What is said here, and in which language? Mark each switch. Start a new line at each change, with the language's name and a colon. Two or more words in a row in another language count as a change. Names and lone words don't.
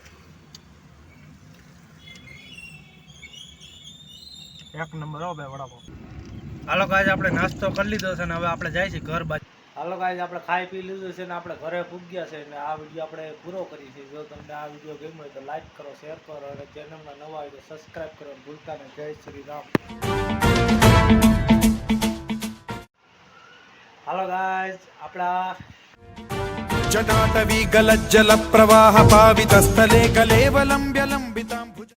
Gujarati: એક નંબર હો ભાઈ વડાપાવ હાલો ગાઈસ આપણે નાસ્તો કરી લીધો છે ને હવે આપણે જાય છે ઘર બાજુ હાલો ગાઈસ આપણે ખાઈ પી લીધું છે ને આપણે ઘરે પૂગ્યા છે ને આ વિડીયો આપણે પૂરો કરી છે જો તમને આ વિડીયો ગમ્યો હોય તો લાઈક કરો શેર કરો અને ચેનલમાં નવા હોય તો સબસ્ક્રાઇબ કરો ભૂલતા નહીં જય શ્રી રામ હાલો ગાઈસ આપણા
Sanskrit: जटाटवी गलज्जल प्रवाह पावित स्थले कलेवलंब्य लंबितां भुज